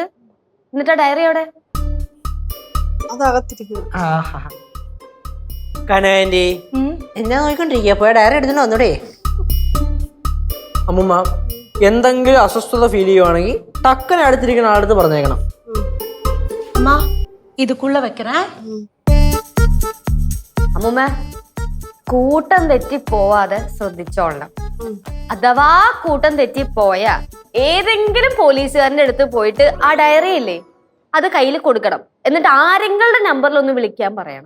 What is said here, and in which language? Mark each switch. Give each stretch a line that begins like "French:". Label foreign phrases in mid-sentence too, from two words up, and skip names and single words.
Malayalam: എന്നിട്ടാ ഡയറി എവിടെ? കനാൻറ്റി എന്നാ നോക്കിക്കൊണ്ടിരിക്കുക? പോയ ഡയറി എടുത്തിട്ട് വന്നൂടെ? അമ്മൂമ്മ, എന്തെങ്കിലും അസ്വസ്ഥത ഫീൽ ചെയ്യുവാണെങ്കിൽ ടക്കനെ അടുത്തിരിക്കുന്ന ആളടുത്ത് പറഞ്ഞേക്കണം.
Tamil: அம்மா இதுக்குள்ள வைக்கிறேன்.
Malayalam: അമ്മൂമ്മ, കൂട്ടം തെറ്റി പോവാതെ ശ്രദ്ധിച്ചോളണം. അഥവാ കൂട്ടം തെറ്റി പോയാ ഏതെങ്കിലും പോലീസുകാരന്റെ അടുത്ത് പോയിട്ട് ആ ഡയറി ഇല്ലേ, അത് കയ്യിൽ കൊടുക്കണം. എന്നിട്ട് ആരെങ്കിലും നമ്പറിൽ ഒന്ന് വിളിക്കാൻ പറയണം.